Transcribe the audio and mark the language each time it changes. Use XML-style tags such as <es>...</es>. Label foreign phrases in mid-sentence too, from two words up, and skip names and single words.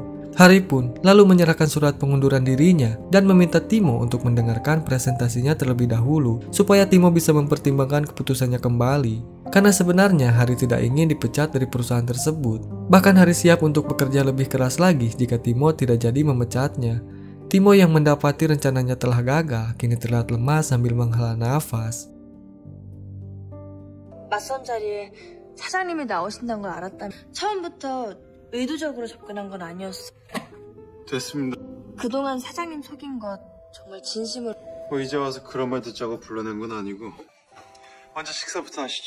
<id>Hari pun lalu menyerahkan surat pengunduran dirinya dan meminta Timo untuk mendengarkan presentasinya terlebih dahulu supaya Timo bisa mempertimbangkan keputusannya kembali. Karena sebenarnya Hari tidak ingin dipecat dari perusahaan tersebut. Bahkan Hari siap untuk bekerja lebih keras lagi jika Timo tidak jadi memecatnya. Timo yang mendapati rencananya telah gagal kini terlihat lemah sambil menghela nafas.</id> <ko>맞선 자리에 사장님이 나오신다는 걸 알았다면 처음부터 의도적으로 접근한 건 아니었어. 됐습니다. 그동안 사장님 속인 것 정말 진심으로. 뭐 이제 와서 그런 말 듣자고 불러낸 건 아니고 먼저 식사부터 하시죠.</ko>